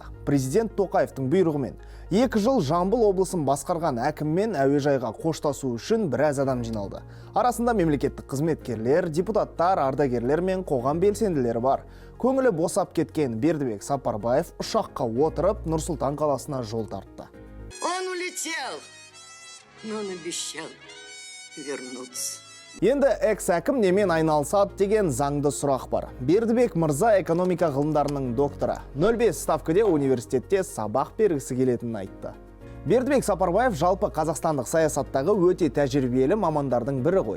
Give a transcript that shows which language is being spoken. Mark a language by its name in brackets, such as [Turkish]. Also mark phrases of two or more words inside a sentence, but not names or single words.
[Kazakh] Президент Тоқаевтың бұйрығымен 2 жыл Жамбыл облысын басқарған әкіммен әуежайға қоштасу үшін біраз адам жиналды. Арасында мемлекеттік қызметкерлер, депутаттар, ардагерлер мен қоғам белсенділері бар. Көңілі босап кеткен Бердібек Сапарбаев ұшаққа отырып Нұр-Сұлтан қаласына жол тартты. [Russian] Он улетел, но он обещал вернуться. [Kazakh] Енді экс-әкім немен айналысады деген заңды сұрақ бар. Бердібек мырза экономика ғылымдарының докторы. 05 ставкіде университетте сабақ бергісі келетінін айтты. Бердібек Сапарбаев жалпы қазақстандық саясаттағы өте тәжірибелі мамандардың бірі ғой.